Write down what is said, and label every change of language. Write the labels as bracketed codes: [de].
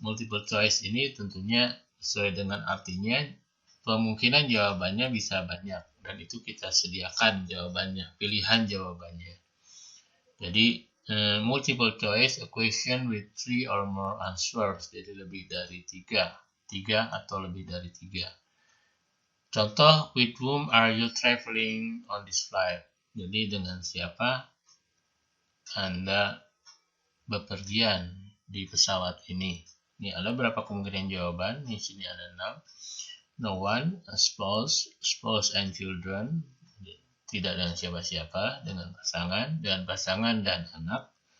[id] Multiple choice ini tentunya sesuai dengan artinya, kemungkinan jawabannya bisa banyak, dan itu kita sediakan jawabannya, pilihan jawabannya. Jadi multiple choice, [en] a question with 3 or more answers, [id] jadi lebih dari 3 atau lebih dari 3. Contoh, [en] with whom are you traveling on this flight? [id] Jadi dengan siapa Anda bepergian di pesawat ini? Ini ada berapa kemungkinan jawaban? Di sini ada 6. [en] No one, a spouse and children, [id] tidak dengan siapa-siapa, dengan pasangan dan anak.